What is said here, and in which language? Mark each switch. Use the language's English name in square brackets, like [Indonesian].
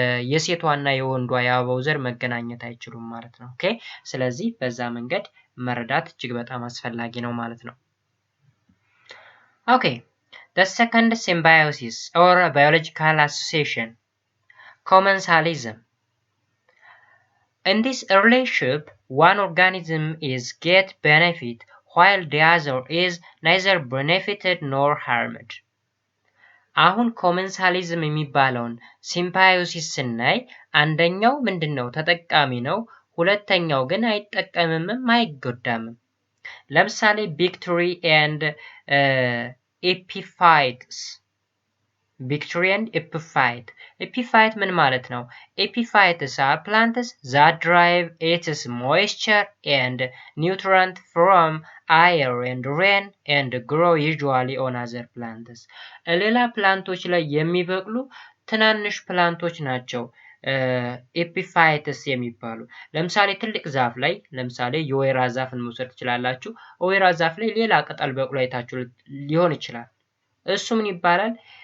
[Amharic] የሴቷና የወንዷ የአበባው ዘር መገናኘት አይችሉም ማለት ነው። ኦኬ ስለዚህ በዛ መንገድ መረዳት እጅግ በጣም አስፈላጊ ነው ማለት ነው። ኦኬ [English] the second symbiosis or biological association, commensalism. In this relationship, one organism is get benefit while the other is neither benefited nor harmed. [Amharic] አሁን ኮመንሳሊዝም የሚባለውን ሲምባዮሲስ ስናይ አንደኛው ምንድነው? ተጠቃሚ ነው። ሁለተኛው ግን አይጠቀምምም አይጎዳምም። ለምሳሌ ቪክቶሪ ኤንድ ኤፒፋይትስ። ቪክቶሪ ኤንድ ኤፒፋይት። ኤፒፋይት ምን ማለት ነው? [English] ኤፒፋይትስ are plants that derive its moisture and nutrient from air and rain and grow usually on other plants. [Amharic] ሌላ ፕላንቶች ላይ የሚበቅሉ ትናንሽ ፕላንቶች ናቸው ኤፒፋይትስ የሚባሉ። ለምሳሌ ትልቅ ዛፍ ላይ ለምሳሌ የወይራ ዛፍን መውሰድ ትችላላችሁ። ወይራ ዛፍ ላይ ሌላ ቅጠል በቅሎ አይታችሁ ሊሆን ይችላል። እሱ ምን ይባላል?